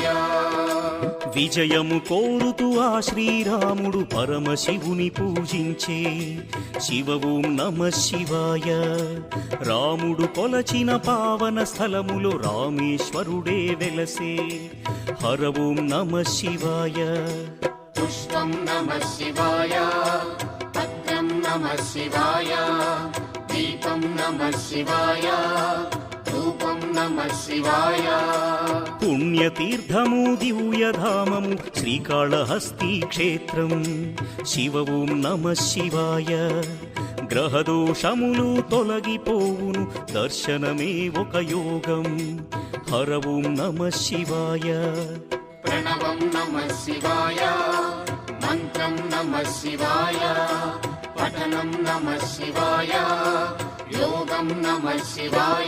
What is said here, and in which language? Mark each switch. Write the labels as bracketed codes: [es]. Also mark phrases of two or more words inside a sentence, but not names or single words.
[te] విజయము కోరుతూ ఆ శ్రీరాముడు పరమశివుని పూజించే [sa] శివ ఓం నమ శివాయ [te] రాముడు కొలచిన పావన స్థలములో రామేశ్వరుడే వెలసే [sa] హర ఓం నమ శివాయ पुष्पं नमः शिवाय पत्रं नमः शिवाय दीपं नमः शिवाय धूपं नमः शिवाय [te] పుణ్యతీర్థము దివ్యధామము శ్రీకాళహస్తి క్షేత్రం [sa] శివ ఓం నమ శివాయ [te] గ్రహదోషములు తొలగిపోవును దర్శనమే ఒక యోగం [sa] హర ఓం నమ శివాయ प्रणवं नमः शिवाय मन्त्रं नमः शिवाय पठनं नमः शिवाय योगं नमः शिवाय